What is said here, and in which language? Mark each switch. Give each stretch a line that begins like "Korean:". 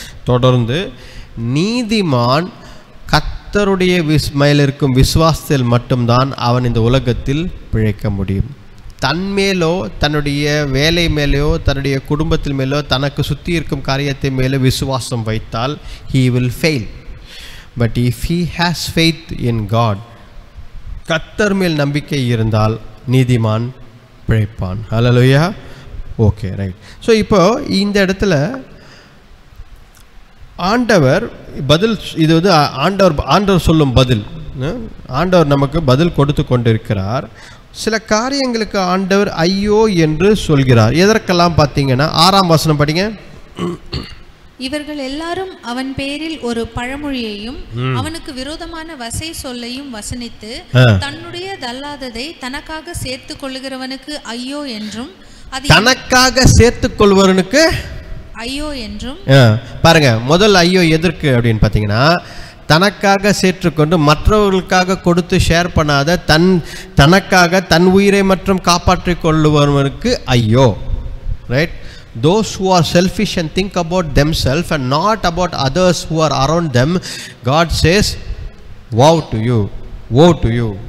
Tamil: தொடர்ந்து நீதிமான் கர்த்தருடைய மேல் இருக்கும் விசுவாசத்தில் மட்டும்தான் அவன் இந்த உலகத்தில் பிழைக்க முடியும். தன்மேலோ தன்னுடைய வேலை மேலேயோ தன்னுடைய குடும்பத்தில் மேலோ தனக்கு சுற்றி இருக்கும் காரியத்தை மேலே விசுவாசம் வைத்தால்
English: he will fail. But if he has faith in God,
Tamil: கர்த்தர் மேல் நம்பிக்கை இருந்தால் நீதிமான் பிழைப்பான். ஹல்லேலூயா. Okay, right. ஸோ இப்போ இந்த இடத்துல ஆண்டவர் பதில், இது வந்து ஆண்டவர் சொல்லும் பதில். ஆண்டவர் நமக்கு பதில் கொடுத்து கொண்டிருக்கிறார். சில காரியங்களுக்கு ஆண்டவர் ஐயோ என்று சொல்கிறார். எதற்கெல்லாம் பார்த்தீங்கன்னா 6ஆம் வசனம் படிங்க. இவர்கள் எல்லாரும் அவன் பேரில் ஒரு பழமொழியையும் அவனுக்கு விரோதமான வசை சொல்லையும் வசனித்து தன்னுடைய தள்ளாததை தனக்காக சேர்த்து கொள்ளுகிறவனுக்கு ஐயோ என்றும், தனக்காக சேர்த்து கொள்வனுக்கு ஐயோ என்றும். பாருங்க, முதல் ஐயோ எதற்கு அப்படின்னு பார்த்தீங்கன்னா, தனக்காக சேர்த்துக்கொண்டு மற்றவர்களுக்காக கொடுத்து ஷேர் பண்ணாத தனக்காக தன் உயிரை மற்றும் காப்பாற்றிக் கொள்ளுவவனுக்கு ஐயோ. Right?
English: Those who are selfish and think about themselves and not about others who are around them, God says woe to you, woe to you.